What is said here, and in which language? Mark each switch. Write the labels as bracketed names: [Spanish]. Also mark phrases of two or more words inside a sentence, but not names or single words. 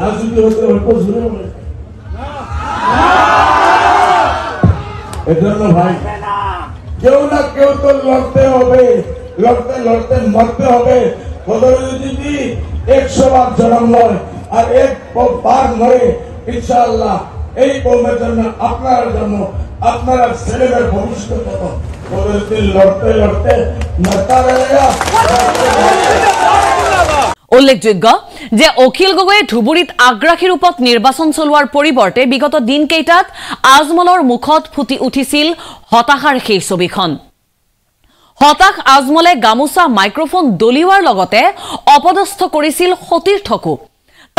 [Bangla] যদি হতে অল্প জোরে বলে এজন্য ভাই কেউ না কেউ তো লড়তে হবে, লড়তে লড়তে মরতে হবে। যদি 100 বার জন্ম নয় আর 1 বার মরে, ইনশাআল্লাহ এই কৌমের জন্য, আপনার জন্য, আপনারা ছেলেমেয়ের ভবিষ্যৎ কত [Hindi] लड़ते लड़ते मरता रहेगा। [Assamese] উল্লেখযোগ্য যে অখিল গগৈয়ে ধুবুৰীত আগ্ৰাসী ৰূপত নিৰ্বাচন চলোৱাৰ পৰিৱৰ্তে বিগত দিনকেইটাত আজমলৰ মুখত ফুটি উঠিছিল হতাশাৰ সেই ছবিখন। হতাশ আজমলে গামোচা মাইক্ৰফোন দলিওৱাৰ লগতে অপদস্থ কৰিছিল সতীৰ্থকো।